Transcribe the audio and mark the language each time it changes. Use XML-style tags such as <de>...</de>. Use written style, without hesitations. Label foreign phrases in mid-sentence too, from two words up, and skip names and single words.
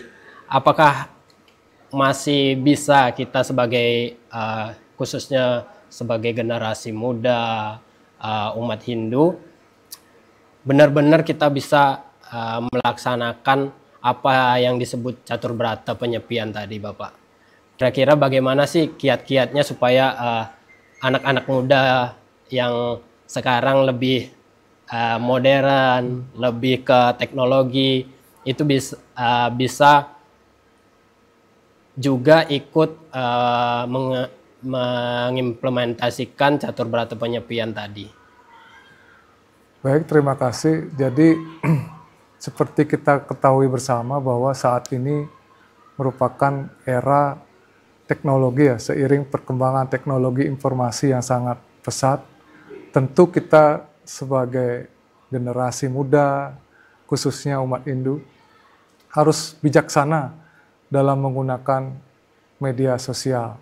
<id>Apakah masih bisa kita sebagai khususnya sebagai generasi muda umat Hindu benar-benar kita bisa melaksanakan apa yang disebut catur berata penyepian tadi Bapak? Kira-kira bagaimana sih kiat-kiatnya supaya anak-anak muda yang sekarang lebih modern, lebih ke teknologi, itu bisa juga ikut mengimplementasikan catur berata penyepian tadi. Baik, terima kasih. Jadi seperti kita ketahui bersama bahwa saat ini merupakan era teknologi ya, seiring perkembangan teknologi informasi yang sangat pesat. Tentu kita sebagai generasi muda, khususnya umat Hindu, harus bijaksana dalam menggunakan media sosial.</id>